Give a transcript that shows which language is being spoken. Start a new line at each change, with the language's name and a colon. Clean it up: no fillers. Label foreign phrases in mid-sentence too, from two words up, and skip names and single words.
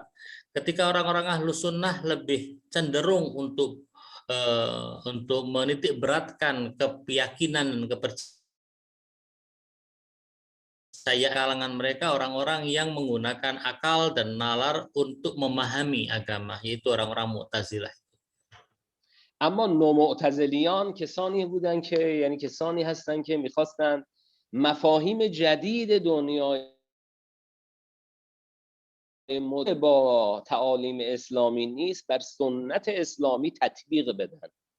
Indonesian: Ketika orang-orang Ahlus Sunnah lebih cenderung untuk menitik beratkan keyakinan dan kepercayaan kalangan mereka orang-orang yang menggunakan akal dan nalar untuk memahami agama, yaitu orang-orang Mu'tazilah.
Persian: اما نومعتزلیان کسانی بودن که یعنی کسانی هستن که میخواستن مفاهیم جدید دنیای با تعالیم اسلامی نیست بر سنت اسلامی تطبیق بدن.